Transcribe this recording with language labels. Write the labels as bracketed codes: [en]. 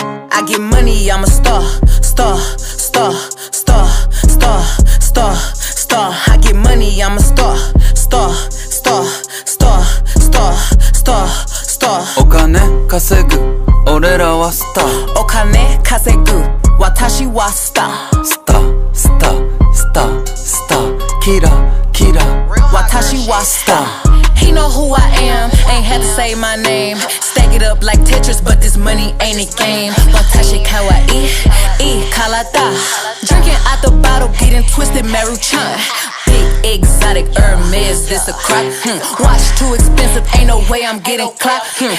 [en] I get money, I'm a star, star, star, star, star, star, star. I get money, I'm a star, star, star, star, star, star, star. [ja] お金稼ぐ俺らはスターお金稼ぐ私はスター。スタースタースタースターキラキラ私はスター。 [en] He know who I am, ain't had to say my name. Stack it up like Tetris, but this money ain't a game. [ja] Watashi kawaii, karada. [en] Drinking out the bottle, getting twisted, Maruchan. Big exotic Hermes, this a crock. Watch too expensive, ain't no way I'm getting clocked.